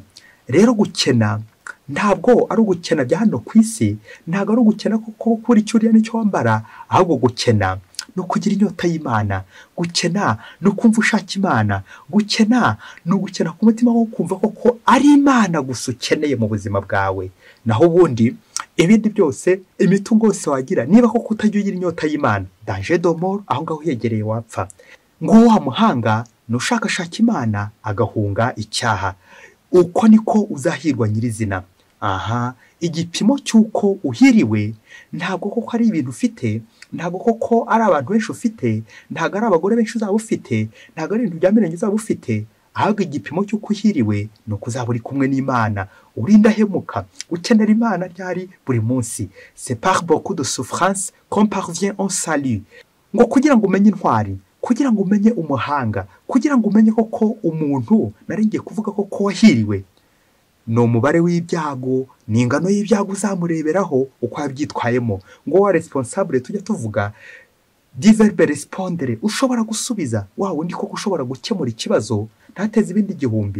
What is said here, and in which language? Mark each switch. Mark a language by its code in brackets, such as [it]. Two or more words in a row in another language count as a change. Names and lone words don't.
[rw] Rero gukena ntabwo ari ugukena bya hano ku isi, ntabwo ari ugukena kuko kuri icyo uriya n'icyo wambara, ahubwo gukena no kugira inyota y'Imana, gukena no kumva ushaka Imana, gukena no gukena ku mutima wo kumva koko ari Imana gusa ukeneye mu buzima bwawe. Naho ubundi ibindi byose, imitungo yose wagira, niba koko utajya ugira inyota y'Imana, [fr] danger de mort, [rw] aho ngaho uyegereye wapfa. Ngo wa muhanga nushakashaka Imana agahunga icyaha. Uko niko uzahirwa nyirizina. Igipimo cy'uko uhiriwe ntabwo koko ari ibintu ufite, ntabwo koko ari abantu benshi ufite, ntabwo ari abagore benshi uzaba ufite, ntabwo ari ibintu bya mirenge uzaba ufite, ahubwo igipimo cy'uko uhiriwe ni uko uzaba uri kumwe n'Imana, urindahemuka, ukenera Imana ryari buri munsi. [fr] C'est par beaucoup de souffrance qu'on parvient au salut. [rw] Ngo kugira ngo umenye intwari, kugira ngo umenye umuhanga, kugira ngo umenye koko umuntu naringiye kuvuga koko wahiriwe, no umubare w'ibyago, ni ingano y'ibyago uzamureberaho uko yabyitwayemo. Ngo wa responsable tujya tuvuga diverbe respondere, ushobora gusubiza, wawe ndi koko ushobora gukemura ikibazo ntateze ibindi igihumbi.